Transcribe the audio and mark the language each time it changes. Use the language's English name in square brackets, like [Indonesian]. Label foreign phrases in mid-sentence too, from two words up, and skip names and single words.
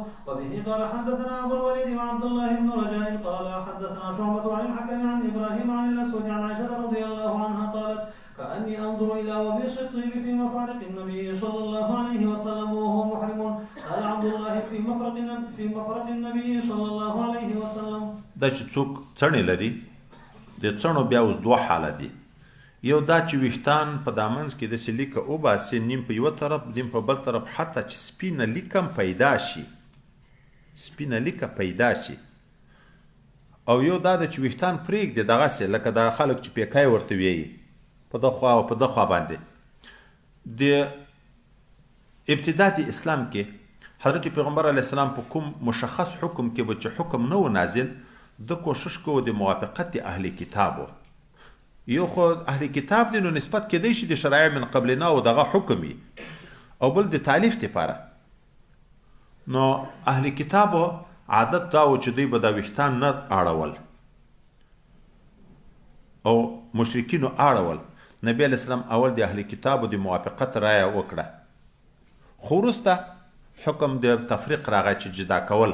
[Arabic] وبه قال حدثنا أبو الوليد وعبد الله بن رجاء قال حدثنا شعبة عن الحكم عن إبراهيم عن الأسود عن عائشة رضي الله عنها قالت كأني أنظر إلى وبيص الطيب في مفارق النبي صلى الله عليه وسلم وهو محرم. قال عبد الله في مفرق النبي صلى الله عليه وسلم. [Pashto] دا چې څوک څڼې لري د څڼو بیا اوس دوه حاله دي. یو دا چې ویښتان په دا منځ کې داسې لیکه وباسي، نیم په یوه طرف نیم په بل طرف، حتی چې سپینه لیکه پیدا شي، سپینه لیکه پیدا شي. او یو دا ده چې ویښتان پرېږدي دغسې لکه دا خلک چې پیکای ورته ویي په ده خوا او په ده خوا باندې. د ابتدا د اسلام کې حضرت پیغمبر [Arabic] علیه السلام [Pashto] په کوم مشخص حکم کې به چې حکم نه و نازل، د کوشش کوو د موافقت د اهل کتابو. یو خو اهل کتاب دی نو نسبت کېدی شي د شرایع [Arabic] من قبلنا [Pashto] او دغه حکم وي، او بل د تالیف دپاره. نو اهل کتابو عادت دا و چې دوی به دا ویښتان نه اړول او مشرکینو اړول. نبی [Arabic] علیه السلام [Pashto] اول د اهل کتابو د موافقت رایه وکړه، خو وروسته حکم د تفریق راغی چې جدا کول.